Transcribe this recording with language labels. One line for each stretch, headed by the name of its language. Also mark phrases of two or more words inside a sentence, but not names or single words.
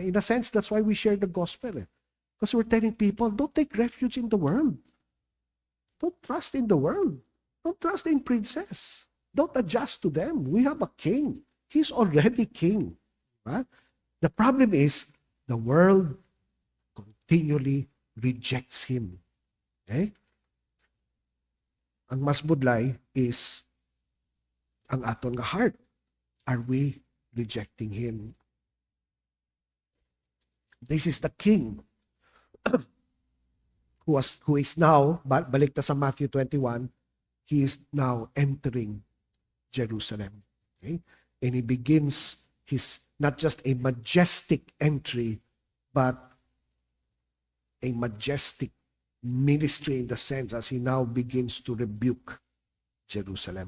English: In a sense, that's why we share the gospel. Because we're telling people, don't take refuge in the world. Don't trust in the world. Don't trust in princes. Don't adjust to them. We have a king. He's already king. Right? The problem is, the world continually rejects him. Okay?
Hiligaynon: Ang mas budlay is ang aton nga heart.
English: Are we rejecting him? This is the king who is now,
Hiligaynon: balik ta sa
English: Matthew 21, he is now entering Jerusalem. Okay? And he begins his, not just a majestic entry, but a majestic ministry in the sense as he now begins to rebuke Jerusalem.